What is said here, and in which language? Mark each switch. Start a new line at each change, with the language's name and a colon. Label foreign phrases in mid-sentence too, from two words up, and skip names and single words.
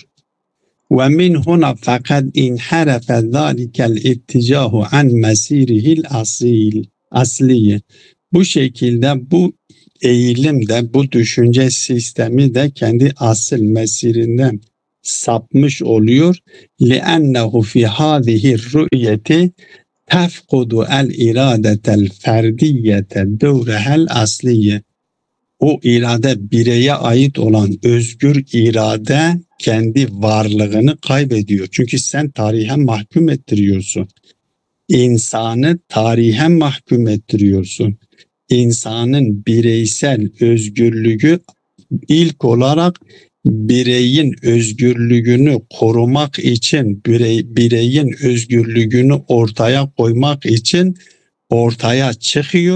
Arabic: ومن هنا فقد انحرف ذلك الاتجاه عن مسيره الأصلي.
Turkish: Bu şekilde bu eğilim de, bu düşünce sistemi de kendi asıl mesirinden sapmış oluyor.
Arabic: لِأَنَّهُ فِي هَذِهِ الرُّؤْيَةِ تَفْقُدُ الْاِرَادَةَ الْفَرْدِيَّةَ دَوْرَهَا الْأَصْلِيَّ.
Turkish: O irade, bireye ait olan özgür irade kendi varlığını kaybediyor. Çünkü sen tarihe mahkum ettiriyorsun. İnsanı tarihe mahkum ettiriyorsun. İnsanın bireysel özgürlüğü ilk olarak bireyin özgürlüğünü korumak için, bireyin özgürlüğünü ortaya koymak için ortaya çıkıyor.